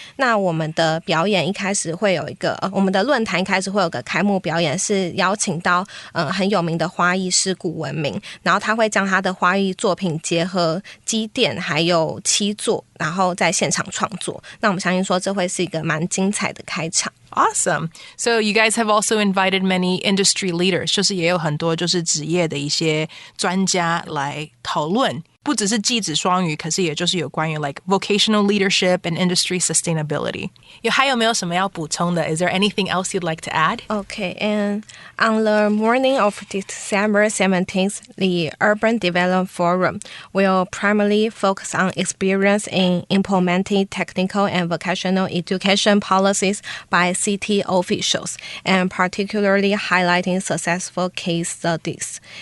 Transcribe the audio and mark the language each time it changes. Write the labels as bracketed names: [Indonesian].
[Chinese] 那我们的表演一开始会有一个，我们的论坛一开始会有个开幕表演，是邀请到很有名的花艺师古文明，然后他会将他的花艺作品结合机电还有漆作，然后在现场创作。那我们相信说这会是一个蛮精彩的开场。 [English] Awesome. So you guys have also invited many industry leaders. [Chinese] 就是也有很多就是职业的一些专家来讨论。不只是技职双语，可是也就是有关于 [English] like vocational leadership and industry sustainability. [Chinese] 还有没有什么要补充的? [English] Is there anything else you'd like to add? Okay, and on the morning of December 17th, the Urban Development Forum will primarily focus on experience in implementing technical and vocational education policies by city officials, and particularly highlighting successful case studies.